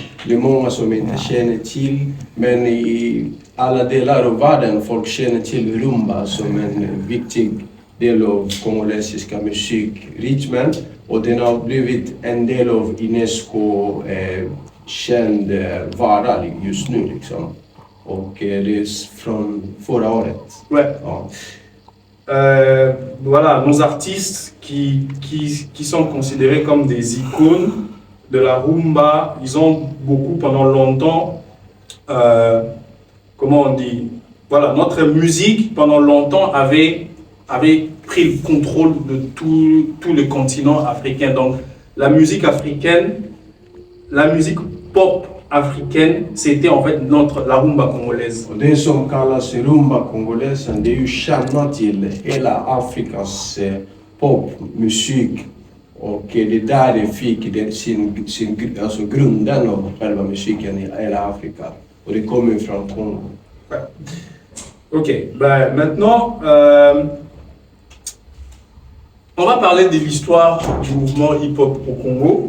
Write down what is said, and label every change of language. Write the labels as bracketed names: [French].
[Swedish] Det är många som inte känner till, men i alla delar av världen folk känner till rumba som en viktig del av kongolesiska musikrytmen. Och den har blivit en del av UNESCO känd vara just nu liksom. Och det är från förra året. [French] Ouais. [Swedish] Ja. [French] Voilà, nos artistes qui sont considérés comme des icônes de la rumba, ils ont beaucoup pendant longtemps, comment on dit, voilà, notre musique pendant longtemps avait pris le contrôle de tout le continent africain. Donc la musique africaine, la musique pop africaine, c'était en fait la rumba congolaise. [Swedish] Och det som kallas rumba kongolesen, det är ju kärnan till hela Afrikas popmusik. Och det är där det fick alltså grunden av själva musiken i hela Afrika. Och det kommer från Kongo. [French] Ouais. Ok, ben, maintenant, on va parler de l'histoire du mouvement hip-hop au Congo.